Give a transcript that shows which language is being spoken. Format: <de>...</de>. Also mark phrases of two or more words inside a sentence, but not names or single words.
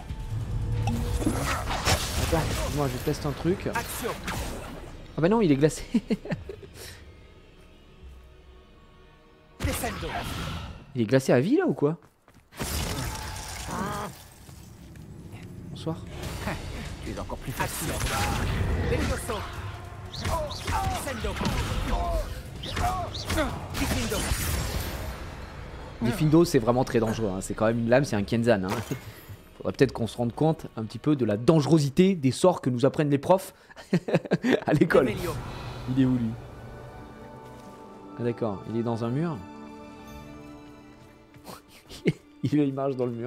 <fr>Attends, moi je teste un truc. Action. Ah bah non, il est glacé. Descendo. Il est glacé à vie là ou quoi? Bonsoir. Tu es encore plus facile. Levioso. Descendo. Diffindo. Nifindo, c'est vraiment très dangereux. Hein. C'est quand même une lame, c'est un Kenzan. Hein. Faudrait peut-être qu'on se rende compte un petit peu de la dangerosité des sorts que nous apprennent les profs à l'école. Il est où lui? Ah d'accord, il est dans un mur. Il marche dans le mur.</fr>